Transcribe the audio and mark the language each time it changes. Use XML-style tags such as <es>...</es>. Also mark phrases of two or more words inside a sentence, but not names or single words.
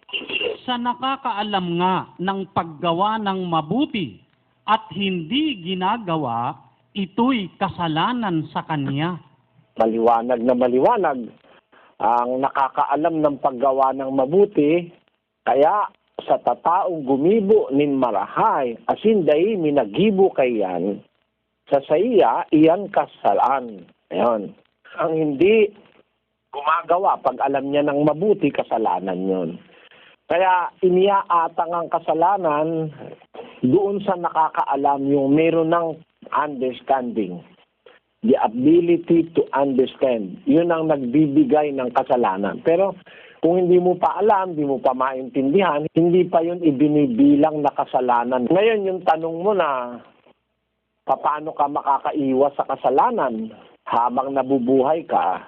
<tl>Sa nakakaalam nga ng paggawa ng mabuti at hindi ginagawa, ito'y kasalanan sa kanya. Maliwanag na maliwanag ang nakakaalam ng paggawa ng mabuti,</tl> <bik>kaya sa tataong gumibo nin marahay, asin dahi minagibo kayan, sa saya iyan kasalaan.</bik> <tl>Ayan. Ang hindi gumagawa, pag alam niya ng mabuti, kasalanan yon. Kaya iniaatang ang kasalanan doon sa nakakaalam, yung meron ng understanding.</tl> <en>The ability to understand.</en> <tl>Yun ang nagbibigay ng kasalanan. Pero kung hindi mo pa alam, hindi mo pa maintindihan, hindi pa yun ibinibilang na kasalanan. Ngayon, yung tanong mo na, paano ka makakaiwas sa kasalanan habang nabubuhay ka?</tl>